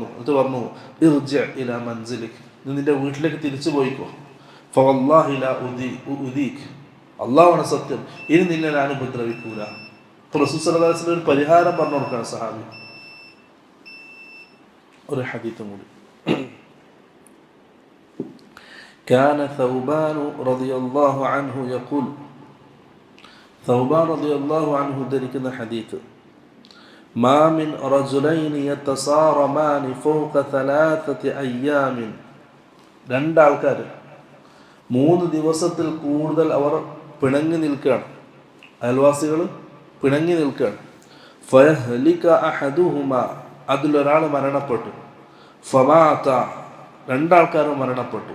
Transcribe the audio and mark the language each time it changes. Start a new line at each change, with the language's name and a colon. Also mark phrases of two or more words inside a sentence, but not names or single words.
Malayalam: എന്നിട്ട് പറഞ്ഞു
Arabic: ارجع إلى منزلك,
Malayalam: നീ നിന്റെ വീട്ടിലേക്ക് തിരിച്ചു പോയിക്കോ.
Arabic: فوالله لا أوذيك,
Malayalam: അല്ലാഹുവാണ് സത്യം, ഇനി നിന്നെ ഞാൻ ഉപദ്രവിക്കൂല. അപ്പോൾ റസൂൽ
Arabic: صلى الله عليه وسلم
Malayalam: ഒരു പരിഹാരം പറഞ്ഞു കൊടുക്കുകയാണ് സഹാബി. ഒരു ഹദീത്തും കൂടി.
Arabic: كان ثوبان رضي الله عنه يقول, ثوبان رضي الله عنه
Malayalam: ധരിക്കുന്ന ഹദീത്ത്,
Arabic: ما من رجلين يتصارمان فوق 3 أيام,
Malayalam: രണ്ടാൾക്കാർ 3 ദിവസത്തിൽ കൂടുതൽ അവർ പിണങ്ങി നിൽക്കുകയാണ്, അയൽവാസികൾ പിണങ്ങി നിൽക്കുകയാണ്.
Arabic: فيهلك أحدهما,
Malayalam: അതിലൊരാൾ മരണപ്പെട്ടു. ഫമാത, രണ്ടാൾക്കാരും മരണപ്പെട്ടു.